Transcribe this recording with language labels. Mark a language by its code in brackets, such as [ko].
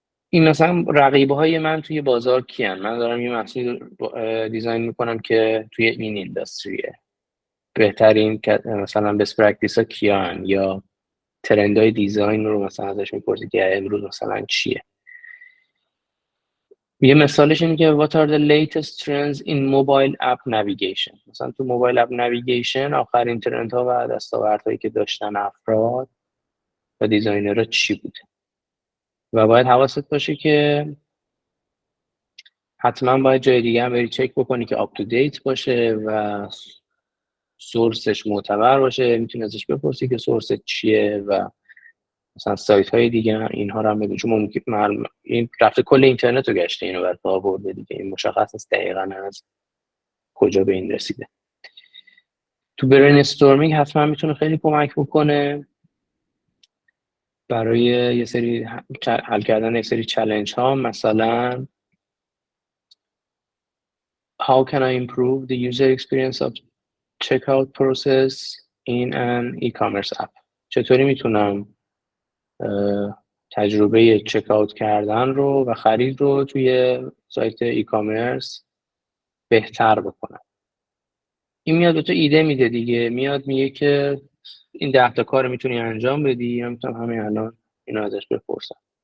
[fa] این مثلا رقیب‌های من توی بازار کیان؟ من دارم یه محصول دیزاین می‌کنم که توی این اینداستریه. بهترین مثلا بست پرکتیس ها کیان؟ یا ترندهای دیزاین رو مثلا ازش میپرسی که امروز مثلا چیه. یه مثالش اینه که [en] what are the latest trends in mobile app navigation. [fa] مثلا تو موبایل اپ نویگیشن آخرین ترندها و دستاوردهایی که داشتن افراد و دیزاینرها چی بوده. و باید حواست باشه که حتما باید جای دیگه هم بری چک بکنی که آپ تو دیت باشه و سورسش معتبر باشه. میتونی ازش بپرسی که سورس چیه و مثلا سایت های دیگه اینها رو هم بگو، چون ممکن این رفته کل اینترنت رو گشته اینو برات آورده دیگه، این مشخص نیست دقیقاً از کجا به این رسیده. تو برین استورمینگ حتما میتونه خیلی کمک بکنه برای یه سری حل کردن یه سری چالش ها. [en] مثلا how can I improve the user experience of checkout process in an e-commerce app. [fa] چطوری میتونم تجربه چک آوت کردن رو و خرید رو توی سایت ای کامرس بهتر بکنن. این میاد به تو ایده میده دیگه، میاد میگه که این 10 تا کار میتونی انجام بدی، یا میتونم همین الان اینو ازش بپرسم.